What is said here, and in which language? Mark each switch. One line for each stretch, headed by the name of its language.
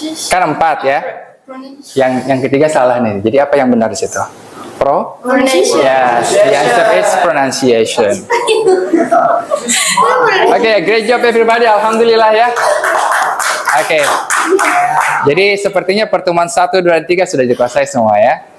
Indonesian: Kan 4 ya? Yang ketiga salah nih. Jadi apa yang benar di situ?
English: Pronunciation. Yes, the answer is pronunciation. Okay, great job everybody.
Indonesian: Alhamdulillah ya. Oke. Jadi sepertinya pertemuan 1, 2, dan 3 sudah dikuasai semua ya.